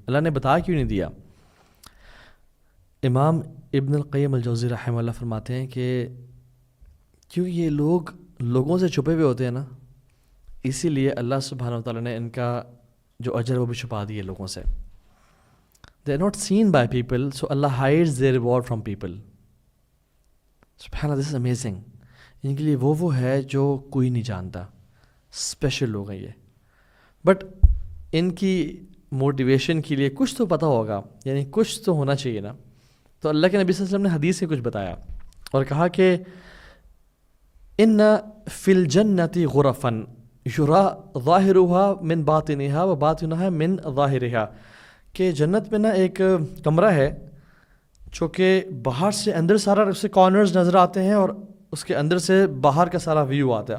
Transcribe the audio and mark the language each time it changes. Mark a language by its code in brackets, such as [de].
[ur] اللہ نے بتا کیوں نہیں دیا؟ امام ابن القیم الجوزی رحمہ اللہ فرماتے ہیں کہ کیونکہ یہ لوگوں سے چھپے ہوئے ہوتے ہیں نا, اسی لیے اللہ سبحانہ و تعالیٰ نے ان کا جو اجر وہ بھی چھپا دیے لوگوں سے. [en] they are not seen by people, so Allah hides their reward from people. سبحان اللہ، this is amazing. [ur] ان کے لیے وہ ہے جو کوئی نہیں جانتا. اسپیشل لوگ ہیں یہ. بٹ ان کی موٹیویشن کے لیے کچھ تو پتہ ہوگا، یعنی کچھ تو ہونا چاہیے نا. تو اللہ کے نبی صلی اللہ علیہ وسلم نے حدیث سے کچھ بتایا اور کہا کہ [ar] ان فی الجنۃ غرفا یرا ظاہرها من باطنها وباطنها من ظاہرها، [ur] کہ جنت میں نا ایک کمرہ ہے جو کہ باہر سے اندر سارا اس سے کارنرز نظر آتے ہیں اور اس کے اندر سے باہر کا سارا ویو آتا ہے.